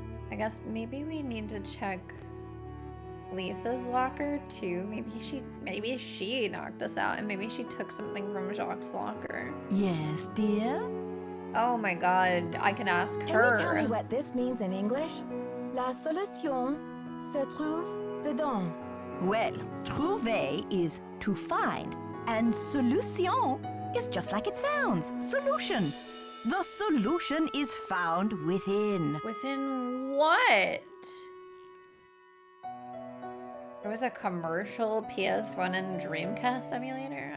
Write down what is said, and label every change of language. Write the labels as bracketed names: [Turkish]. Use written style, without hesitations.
[English] I guess maybe we need to check Lisa's locker too. Maybe she knocked us out and maybe she took something from Jacques' locker. Yes, dear? Oh my god, I can ask Can her. you tell me what this means in English? [French] La solution se trouve dedans. [English] Well, trouver is to find, and solution is just like it sounds. Solution. The solution is found within. Within what? There was a commercial PS1 and Dreamcast emulator?